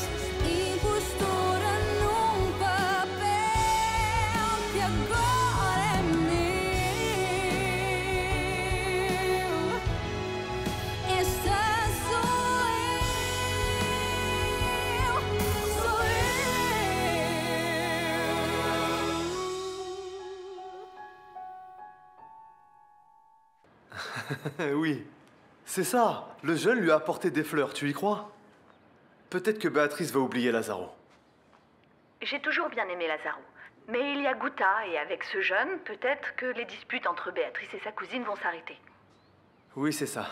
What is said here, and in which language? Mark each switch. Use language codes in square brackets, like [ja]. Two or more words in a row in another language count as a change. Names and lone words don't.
[pt] Impostora num papel que agora é meu. Esta sou eu. [fr] Oui, c'est ça. Le jeune lui a apporté des fleurs, tu y crois? Peut-être que Béatrice va oublier Lazaro. J'ai toujours bien aimé Lazaro. Mais il y a Guta, et avec ce jeune, peut-être que les disputes entre Béatrice et sa cousine vont s'arrêter. Oui, c'est ça.